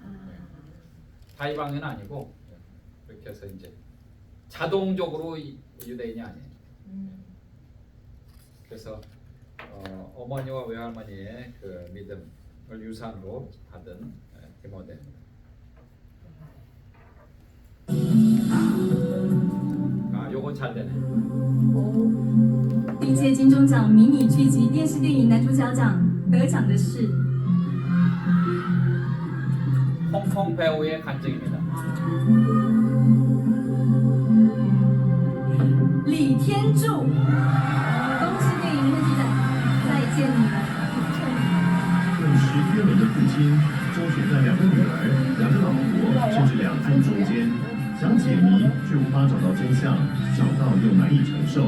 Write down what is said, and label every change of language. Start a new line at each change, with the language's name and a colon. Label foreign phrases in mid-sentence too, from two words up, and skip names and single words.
Korean: 다 이방인은 아니고 그렇게 해서 이제 자동적으로 유대인이 아니에요. 그래서 어머니와 외할머니의 그 믿음을 유산으로 받은 디모데입니다. 아, 요건 잘 되네.
Chinese: 历届金钟奖迷你剧集电视电影男主角奖得奖的是
Korean: 홍콩 배우의 간증입니다.
Chinese: 李天柱，恭喜电影男主角，再见你了。认识约伦的父亲，周旋在2个女儿、2个老婆，甚至2夫中间，想解谜却无法找到真相，找到又难以承受。